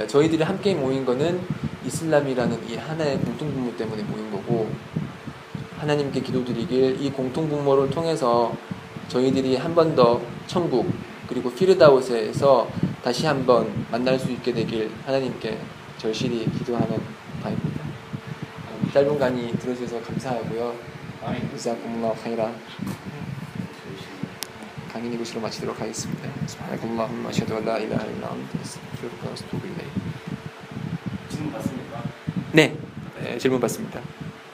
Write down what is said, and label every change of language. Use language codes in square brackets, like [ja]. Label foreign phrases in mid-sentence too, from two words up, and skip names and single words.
[ko] 저희들이 함께 모인 거는 이슬람이라는 이 하나의 공통분모 때문에 모인 거고 하나님께 기도드리길 이 공통분모를 통해서 저희들이 한 번 더 천국 그리고 피르다우스에서 다시 한번 만날 수 있게 되길 하나님께 절실히 기도하는 바입니다. 짧은 강의 들어주셔서 감사하고요. [ar] جزاكم الله خيرا. [ko] 강의 이것으로 마치도록 하겠습니다. [ar] سبحانك اللهم أشهد أن لا إله إلا أنت أستغفرك وأتوب إليك. [ko] 질문 받습니까? 네, 질문 받습니다.